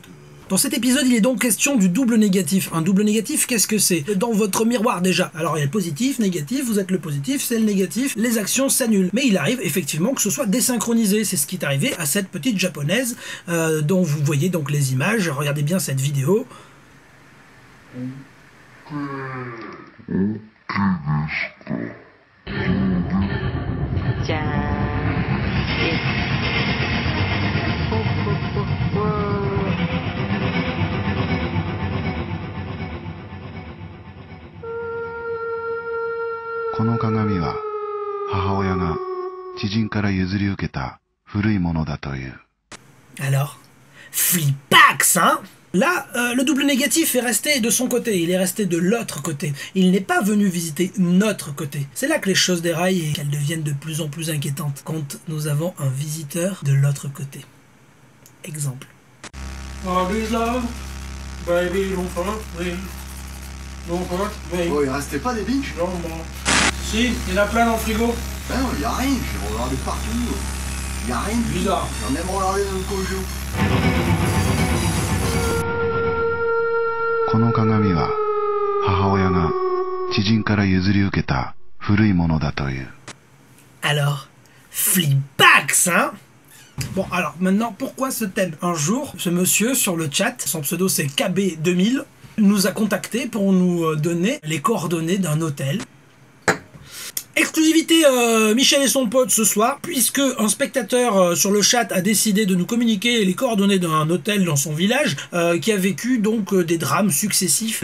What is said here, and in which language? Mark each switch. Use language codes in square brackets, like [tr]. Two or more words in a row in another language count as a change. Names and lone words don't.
[fr] Dans cet épisode, il est donc question du double négatif. Un double négatif, qu'est-ce que c'est? Dans votre miroir déjà. Alors il y a le positif, négatif, vous êtes le positif, c'est le négatif, les actions s'annulent. Mais il arrive effectivement que ce soit désynchronisé. C'est ce qui est arrivé à cette petite japonaise dont vous voyez donc les images. Regardez bien cette vidéo. [ja] じゃーん。ほほほほこの鏡は母親が知人から譲り受けた古いものだという。 [fr] Alors, Flipax, hein? Là, le double négatif est resté de son côté, il est resté de l'autre côté. Il n'est pas venu visiter notre côté. C'est là que les choses déraillent et qu'elles deviennent de plus en plus inquiétantes, quand nous avons un visiteur de l'autre côté. Exemple. [en] All is love, baby, don't hurt me. Don't hurt me. [fr] Oh, il restait pas des biches? Non, bon. Si, il y en a plein dans le frigo. Ben non, il y a rien, j'ai regardé partout. Il y a rien de Bizarre. J'en ai même regardé dans le Kojo. [ja] この鏡は母親が知人から譲り受けた古いものだという。 [fr] Alors, Flipax, hein? Bon, alors, maintenant, pourquoi ce thème? Un jour, ce monsieur sur le chat, son pseudo c'est KB2000, nous a contacté pour nous donner les coordonnées d'un hôtel. Exclusivité Michel et son pote ce soir, puisque un spectateur sur le chat a décidé de nous communiquer les coordonnées d'un hôtel dans son village qui a vécu donc des drames successifs.